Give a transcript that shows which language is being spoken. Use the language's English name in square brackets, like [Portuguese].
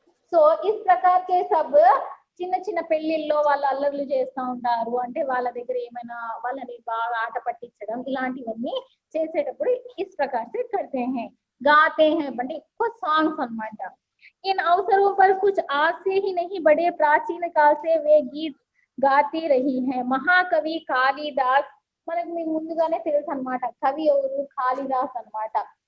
[Telugu] So [Hindi] is ప్రకార్ K sub [Telugu] చిన్న చిన్న పెళ్లిల్లో వాళ్ళు అల్లర్లు చేస్తూ ఉంటారు, అంటే వాళ్ళ దగ్గర ఏమైనా వాళ్ళని బాగా ఆట పట్టించడం, ఇలాంటివన్నీ చేసేటప్పుడు [Hindi] ఇస్ ప్రకార్ సే కర్తే హై, గాతే హై [Telugu] అంటే ఎక్కువ సాంగ్స్ అన్నమాట. [Hindi] इन अवसरों पर कुछ आज से ही नहीं बड़े प्राचीन काल से वे गीत गाती रही हैं. [Telugu] महाकवि कालिदास, మనకు మీకు ముందుగానే తెలుసు అన్నమాట, కవి ఎవరు, కాళిదాస్ అన్నమాట.